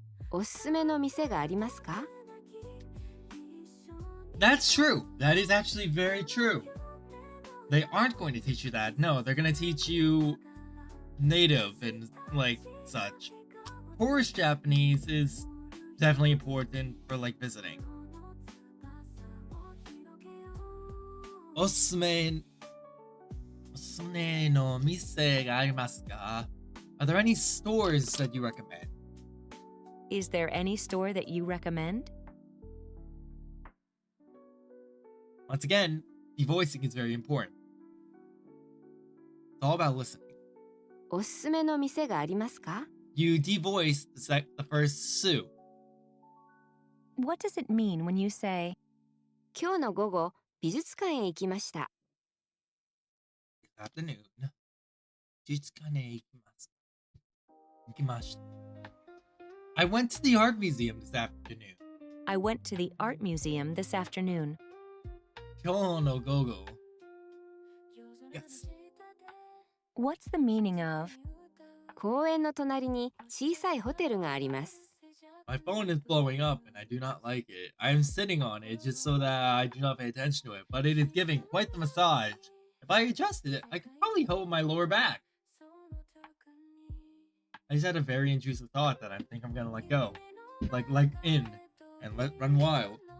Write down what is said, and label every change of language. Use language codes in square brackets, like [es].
[ja] おすすめの店がありますか？ [en] That's true. That is actually very true. They aren't going to teach you that. No, they're going to teach you native and such. Tourist Japanese is definitely important for visiting. [ja] おすすめの店がありますか? [en] Are there any stores that you recommend? is there any store that you recommend? Once again, devoicing is very important. It's all about listening. [ja] おすすめの店がありますか？ [en] You devoice the first Sue. What does it mean when you say, [ja] 今日の午後、美術館へ行きました。 [en] Good afternoon. [ja] 美術館へ行きました. [en] I went to the art museum this afternoon. I went to the art museum this afternoon? [ja] 今日の午後. [en] Yes. What's the meaning of, [ja] 公園の隣に小さいホテルがあります。 [en] My phone is blowing up and I do not like it. I am sitting on it just so that I do not pay attention to it, but it is giving quite the massage. If I adjusted it, I could probably hold my lower back. I just had a very intrusive thought that I think I'm gonna let go. Like in and let run wild.